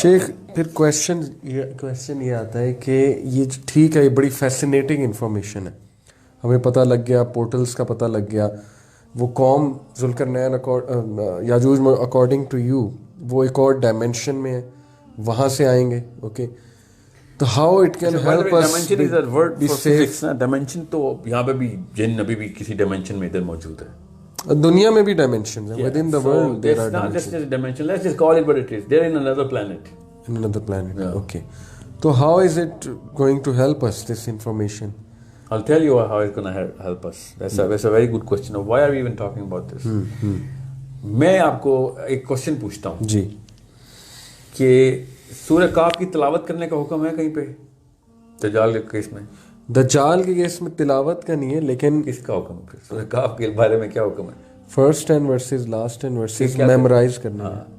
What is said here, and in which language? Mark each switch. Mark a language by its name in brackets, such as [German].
[Urdu] شیخ, پھر کویشچن یہ آتا ہے کہ یہ ٹھیک ہے, یہ بڑی فیسینیٹنگ انفارمیشن ہے, ہمیں پتہ لگ گیا, پورٹلز کا پتہ لگ گیا, وہ قوم ذوالقرنین یاجوج [English] according to you [Urdu] وہ ایک اور ڈائمینشن میں ہے, وہاں سے آئیں گے. [English] Okay, تو how it can help us. [Urdu] Dimension تو یہاں پہ بھی جن ابھی بھی کسی ڈائمینشن میں ادھر موجود ہے. دنیا میں بھی ڈائمینشنز ہیں, [English] Within the world there are dimension. Let's just call it what it is. They are in another planet. In another planet. Okay. So how is it going to help us, this information? I'll tell you how it's going to help us. That's a very good question. Why are we even talking about this? [Urdu] میں آپ کو ایک question پوچھتا ہوں جی, کہ سورہ کہف کی تلاوت کرنے کا حکم ہے کہیں پہ دجال کے کیس میں؟ دجال کے کیس میں تلاوت کا نہیں ہے, لیکن کس کا حکم ہے پھر؟ سورہ کہف کے بارے میں کیا حکم ہے؟ First 10 versus last 10 versus memorise کرنا ہے.